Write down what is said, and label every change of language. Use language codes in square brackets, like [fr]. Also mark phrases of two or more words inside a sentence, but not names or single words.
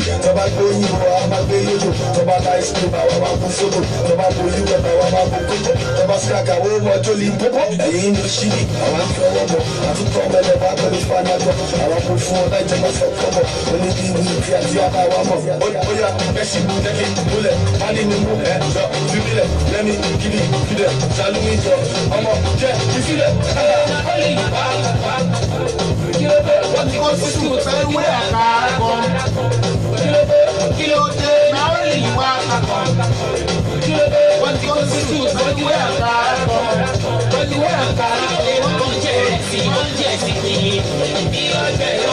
[en] Baba Goyi, Baba Goyo, Baba Nice, Baba Busobo, Baba Boyu, Baba Boko, Baba Skaka, Baba Joli Popo, and you know Shini, Baba Kobo, I took from the Baba Fanago, Baba Pufu, I took my Kobo, when you do it, Yaka Wamo, Oya, Messi, take it, bullet, money in the moon, let me give it, Salumi, yeah, you feel it? [yo] Wọ́n ti kó sísù fẹ́ wé àká kan. Kí ló dé náà lè wá àkọ́? Wọ́n ti kó sísù fẹ́ wé àká kan. Wọ́n ti wé àká kan. Wọ́n jẹ́ sí kí ibi ọbẹ̀ lọ.